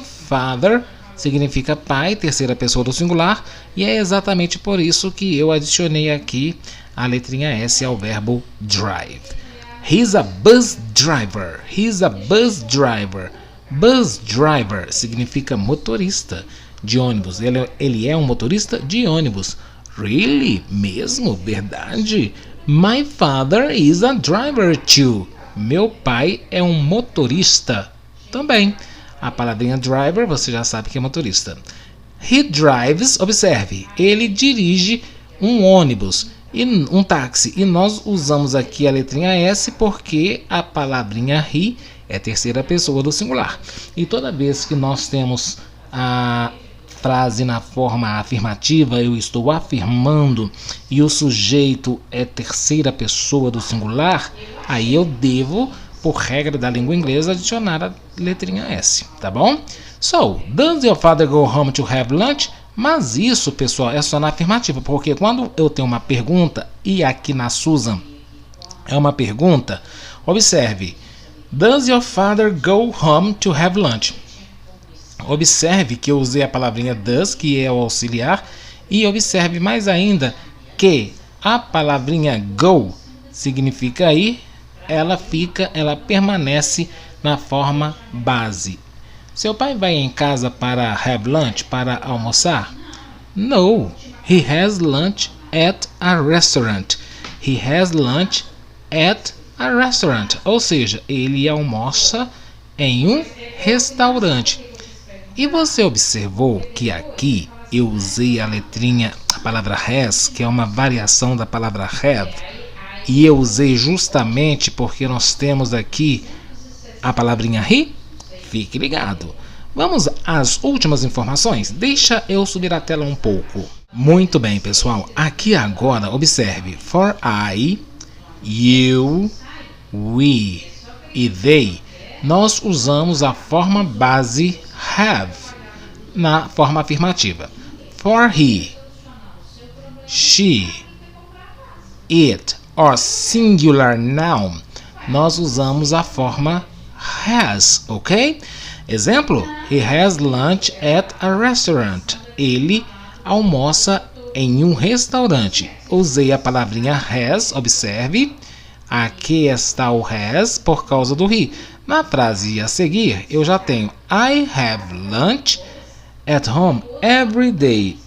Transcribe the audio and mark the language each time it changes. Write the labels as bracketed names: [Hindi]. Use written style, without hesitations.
[Portuguese] Father significa pai, terceira pessoa do singular, e é exatamente por isso que eu adicionei aqui a letrinha S ao verbo drive. [English] He's a bus driver. He's a bus driver. [Portuguese] Bus driver significa motorista de ônibus. Ele é um motorista de ônibus. [English] Really? [Portuguese] Mesmo? Verdade? [English] My father is a driver too. [Portuguese] Meu pai é um motorista também. A palavrinha driver você já sabe que é motorista. [English] He drives, [Portuguese] observe, ele dirige um ônibus e um táxi. E nós usamos aqui a letrinha S porque a palavrinha he é terceira pessoa do singular. E toda vez que nós temos a frase na forma afirmativa, eu estou afirmando, e o sujeito é terceira pessoa do singular, aí eu devo, por regra da língua inglesa, adicionar a letrinha S, tá bom? [English] So, does your father go home to have lunch? [Portuguese] Mas isso, pessoal, é só na afirmativa, porque quando eu tenho uma pergunta, e aqui na Susan é uma pergunta, observe, [English] does your father go home to have lunch? [Portuguese] Observe que eu usei a palavrinha does, que é o auxiliar, e observe mais ainda que a palavrinha go significa ir, ela permanece na forma base. Seu pai vai em casa para [English] have lunch, [Portuguese] para almoçar? [English] No, he has lunch at a restaurant. He has lunch at a restaurant. [Portuguese] Ou seja, ele almoça em um restaurante. E você observou que aqui eu usei a letrinha, a palavra has, que é uma variação da palavra have, e eu usei justamente porque nós temos aqui a palavrinha he? Fique ligado. Vamos às últimas informações? Deixa eu subir a tela um pouco. Muito bem, pessoal. Aqui agora, observe. [English] For I, you, we [Portuguese] e they, nós usamos a forma base have na forma afirmativa. [English] For he, she, it or singular noun, [Portuguese] nós usamos a forma has, [English] ok? Exemplo, he has lunch at a restaurant. [Portuguese] Ele almoça em um restaurante. Usei a palavrinha has, observe. Aqui está o has por causa do he. Na frase a seguir, eu já tenho [English] I have lunch at home every day.